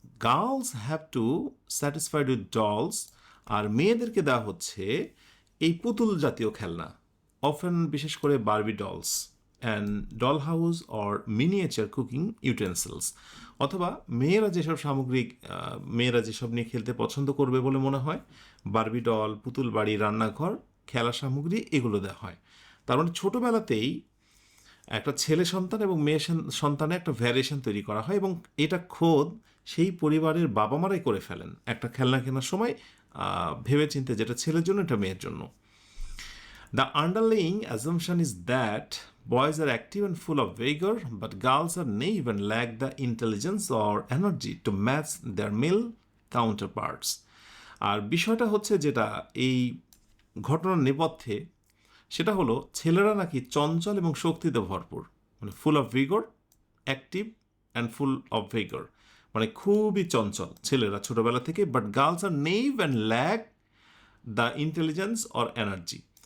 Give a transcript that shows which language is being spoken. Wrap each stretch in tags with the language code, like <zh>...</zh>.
<en>girls have to satisfied with dolls,</en> <bn>আর মেয়েদেরকে দেওয়া হচ্ছে এই পুতুল জাতীয় খেলনা, অফেন বিশেষ করে</bn> <en>Barbie dolls and doll house or miniature cooking utensils,</en> <bn>অথবা মেয়েরা যেসব সামগ্রিক, মেয়েরা যেসব নিয়ে খেলতে পছন্দ করবে বলে মনে হয়, বারবি ডল, পুতুল বাড়ি, রান্নাঘর, খেলা সামগ্রী, এগুলো দেওয়া হয়। তার মানে ছোটোবেলাতেই একটা ছেলে সন্তান এবং মেয়ে সন্তানে একটা ভ্যারিয়েশন তৈরি করা হয় এবং এটা খোদ সেই পরিবারের বাবা মারাই করে ফেলেন একটা খেলনা কেনার সময় ভেবে চিন্তে যেটা ছেলের জন্য এটা মেয়ের জন্য।</bn> <en>The underlying assumption is that boys are active and full of vigor, but girls are naive and lack the intelligence or energy to match their male counterparts.</en> <bn>আর বিষয়টা হচ্ছে যেটা এই ঘটনার নেপথ্যে সেটা হলো ছেলেরা নাকি চঞ্চল এবং শক্তিতে ভরপুর, মানে</bn> <en>full of vigour, active and full of vigour,</en> <bn>মানে খুবই চঞ্চল ছেলেরা ছোটবেলা থেকে,</bn> <en>But girls are naive and lack the intelligence or energy.</en>